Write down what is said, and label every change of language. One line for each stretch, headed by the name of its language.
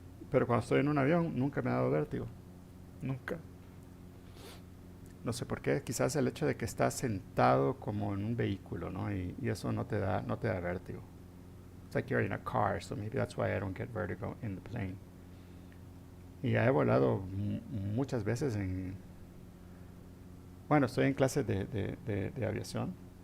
Spanish: Pero cuando estoy en un avión, nunca me ha dado vértigo. Nunca. No sé por qué. Quizás el hecho de que estás sentado como en un vehículo, ¿no? Y eso no te da vértigo.
English: It's like you're in a car, so maybe that's why I don't get vertigo in the plane.
Spanish: Y ya he volado muchas veces bueno, estoy en clases de aviación.